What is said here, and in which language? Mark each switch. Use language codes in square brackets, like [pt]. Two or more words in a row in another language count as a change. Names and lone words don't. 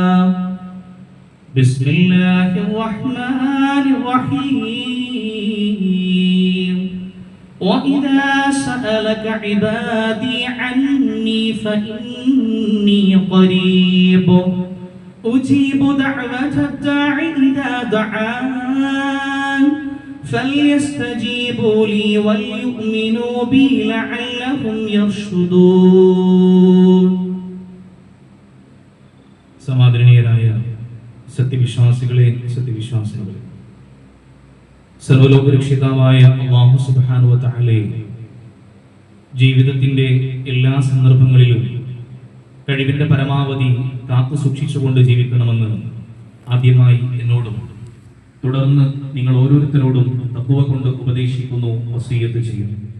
[ar] بسم الله الرحمن الرحيم وإذا سألك عبادي عني فإني قريب أجيب دعوة الداع إذا دعان فليستجيبوا لي وليؤمنوا بي لعلهم يرشدون [ml] സമാദരണീയരായ സത്യവിശ്വാസികളെ സത്യവിശ്വാസികളെ സർവ്വലോകരക്ഷിതാവായ അല്ലാഹു [ar] سبحانه وتعالى [ml] ജീവിതത്തിന്റെ എല്ലാ സന്ദർഭങ്ങളിലും കഴിവിന്റെ പരമാവധി കാത്തു സൂക്ഷിച്ചുകൊണ്ട് ജീവിക്കണമെന്ന് ആദ്യമായി എന്നോടും തുടർന്ന് നിങ്ങൾ ഓരോരുത്തരോടും തഖ്വ കൊണ്ട് ഉപദേശിക്കുന്നു, വസിയ്യത്ത് ചെയ്യുന്നു.